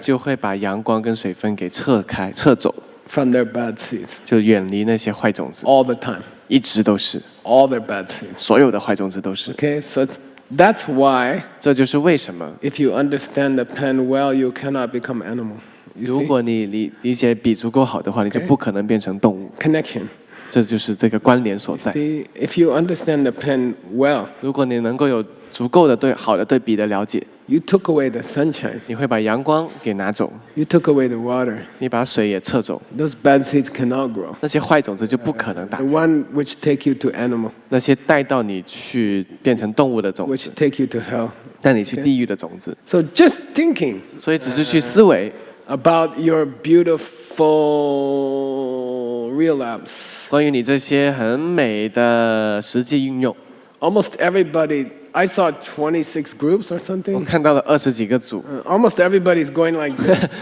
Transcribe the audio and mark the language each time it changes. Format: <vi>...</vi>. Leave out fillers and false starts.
<zh>就会把阳光跟水分给撤走，</zh> <en>from their bad seeds</en> <zh>就远离那些坏种子，</zh> <en>all the time.</en> <zh>一直都是，</zh> <en>All their bad seeds.</en> <zh>所有的坏种子都是。</zh> <en>Okay, so that's why</en> <zh>这就是为什么，</zh> <en>if you understand the pen well, you cannot become animal. You</en> <zh>如</zh> <en>see?</en> <zh>果你理解笔足够好的话，你就不可能变成动物。</zh> <en>Connection.</en> <zh>这就是这个关联所在。</zh> <en>See, if you understand the pen well,</en> <zh>如果你能够有足够的好的对笔的了解，</zh> <en>you took away the sunshine,</en> <zh>你会把阳光给拿走，</zh> <en>you took away the water.</en> <zh>你把水也撤走，</zh> <en>Those bad seeds cannot grow.</en> <zh>那些坏种子就不可能打</zh> <en>The。 one which take you to animal,</en> <zh>那些带到你去变成动物的种</zh> <en>which</en> <zh>子，</zh> <en>take you to hell.</en> <zh>带你去地狱的种子，</zh> <en>So just thinking</en> <zh>所以只是去思维</zh> <en>about your beautiful real apps.</en> <zh>关于你这些很美的实际应用。</zh> <en>Almost everybody, I saw 26 groups or</en> <zh>我</zh> <en>something.</en> <zh>看到了20几个组，</zh> <en>Almost everybody's going like this.</en>